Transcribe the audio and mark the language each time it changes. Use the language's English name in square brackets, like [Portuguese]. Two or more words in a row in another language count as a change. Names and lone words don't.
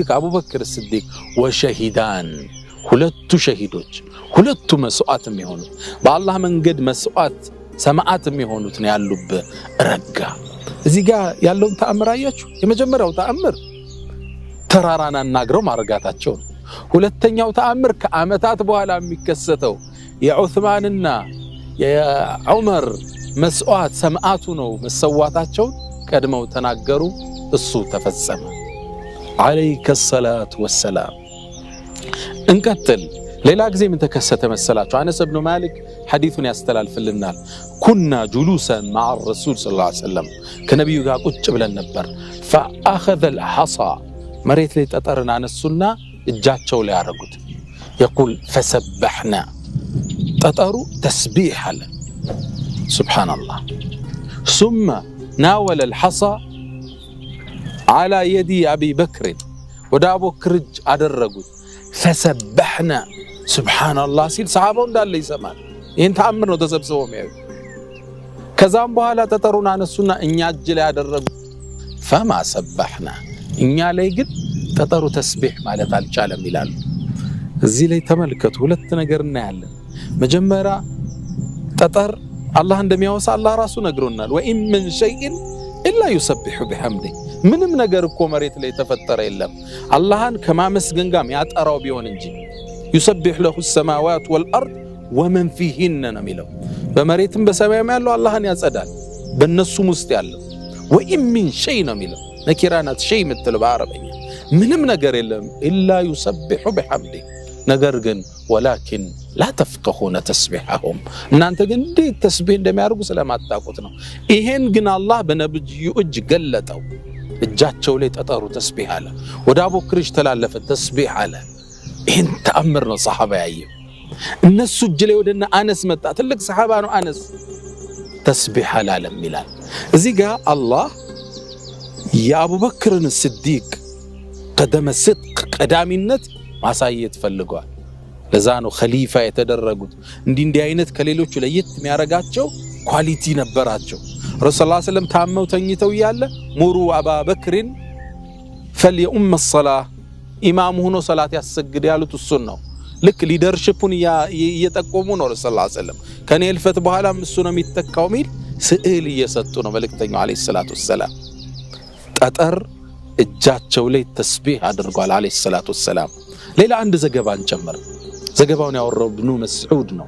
[Amharic] አቡበክር ስዲቅ ወሸሂዳን ሁለቱ ሸሂዶች ሁለቱ መስዋዕት የሚሆኑት በአላህ መንገድ መስዋዕት ሰማዓት የሚሆኑት ነው ያሉበት ረጋ እዚህ ጋር ያለው ተአምር አያችሁ የመጀመሪያው ተአምር ተራራና ናግረው ማረጋታቸው ሁለተኛው ተአምር ከአመታት በኋላ የሚከሰተው የዑስማንና የዑመር መስዋዕት ሰማዓቱ ነው መስዋዕታቸው ቀድመው ተናገሩ እሱ ተፈጸመ [Arabic] عليك الصلاه والسلام [Amharic] እንቀጥል ሌላ ጊዜ ምን ተከሰተ መሰላችሁ አነስ ኢብኑ ማሊክ ሐዲሱን ያስተላልፍልናል [Arabic] كنا جلوسا مع الرسول صلى الله عليه وسلم [Amharic] ከነብዩ ጋር ቁጭ ብለን ነበር [Arabic] فاخذ الحصى [Amharic] መሬት ላይ ጠጠርን አነሱና እጃቸው ላይ ያረጉት [Arabic] يقول فسبحنا [Amharic] ጠጠሩ ተስቢህ አለ [Arabic] سبحان الله ثم ناول الحصى على يد ابي بكر [Amharic] ወደ አቡበክር አደረጉት [Arabic] فسبحنا سبحان الله [Amharic] ሲል ሰሃባው እንዳለ ይሰማል ይሄን ተአምር ነው ተሰብስበው የሚያዩ ከዛም በኋላ ጠጠሩን አነሱና እኛ እጅ ላይ ያደረጉ [Arabic] فما سبحنا [Amharic] እኛ ላይ ግን ጠጠሩ ተስቢህ ማለት አልቻለም ይላሉ እዚህ ላይ ተመልከቱ ሁለት ነገር እናያለን መጀመሪያ ጠጠር አላህ እንደሚያወሳ አላህ ራሱ ነግሮናል وإن [Arabic] من شيء إلا يسبح بحمده [Amharic] ምንም ነገር እኮ መሬት ላይ ተፈጠረ የለም አላህን ከማመስገን ጋር ያጠራው ቢሆን እንጂ [Arabic] يسبح له السماوات والأرض ومن فيهن [Amharic] نميلو በመሬትም በሰማይም ያለው አላህን ያጸዳል በእነሱም ውስጥ ያለው [Arabic] وإن من شيء نميلو [Amharic] ነኪራናት شيء ምትለው በአረበኛ ምንም ነገር የለም [Arabic] إلا يسبح بحمده [Amharic] ነገር ግን [Arabic] ولكن لا تفقهون تسبيحهم [Amharic] እናንተ ግን እንዴት ተስቢህ እንደሚያርጉ ስለማታውቁት ነው ይሄን ግን አላህ በነብዩ እጅ ገለጠው እጃቸው ላይ ጠጠሩ ተስቢህ አለ ወደ አቡበክር ተላለፈ ተስቢህ አለ ይሄን ተአምር ነው ሰሃባ ያየው እነሱ እጅ ላይ ወደና አነስ መጣ ትልቅ ሰሃባ ነው አነስ ተስቢህ አላለም ይላል እዚህ ጋር አላህ የአቡበክርን ስዲቅ ቀደመ ስድቅ ቀዳሚነት ማሳየት ፈልጓል ለዛ ነው ኸሊፋ የተደረጉት እንዲህ አይነት ከሌሎቹ ለየት የሚያረጋቸው ኳሊቲ ነበራቸው [Arabic] رسول الله صلى الله عليه وسلم [Amharic] ታመው ተኝተው ያለ ሙሩ አቡበክርን [Arabic] فليؤم الصلاه [Amharic] ኢማም ሆኖ ሶላት ያሰግድ ያሉት እሱን ነው ልክ ሊደርሺፑን እየጠቆሙ ነው [Arabic] رسول الله صلى الله عليه [Amharic] ወሰለም ከኔ ልፈት በኋላም እሱ ነው የሚተካው ሚል ስዕል እየሰጡ ነው መልእክተኛው [Arabic] عليه الصلاة والسلام [Amharic] ጠጠር እጃቸው ላይ ተስቢህ አድርጓል [Arabic] عليه الصلاة والسلام [Amharic] ሌላ አንድ ዘገባን ጨምር ዘገባውን ያወራው ኢብኑ መስዑድ ነው